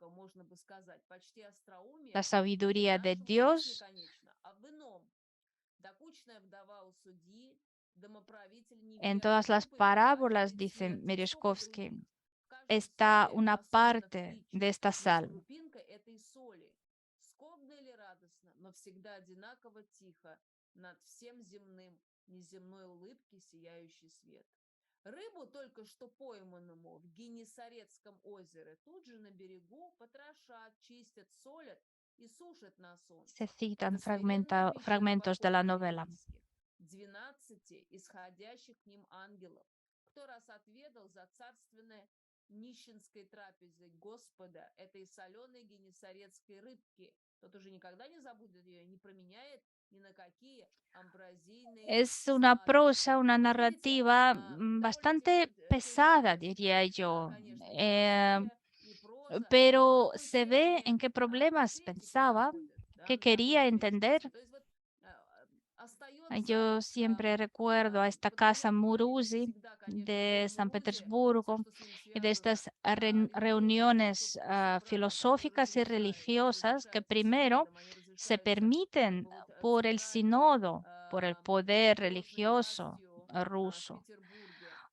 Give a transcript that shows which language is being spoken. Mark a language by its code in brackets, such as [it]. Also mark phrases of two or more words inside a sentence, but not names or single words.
[es] La sabiduría de Dios. En todas las parábolas, dice Merezhkovsky, está una parte de esta sal. [ru] Рыбу, только что пойманному в Генесарецком озере, тут же на берегу потрошат, чистят, солят и сушат на солнце. [es] Se citan fragmentos de la novela. [ru] 12 исходящих к ним ангелов. Кто раз отведал за царственной нищенской трапезой Господа, этой соленой генесарецкой рыбки, тот уже никогда не забудет ее, не променяет ни на какие амбразийные. [es] Es una prosa, una narrativa bastante pesada, diría yo. Pero se ve en qué problemas pensaba, qué quería entender. Yo siempre recuerdo a esta casa Muruzi de San Petersburgo y de estas reuniones filosóficas y religiosas que primero se permiten por el sínodo, por el poder religioso ruso.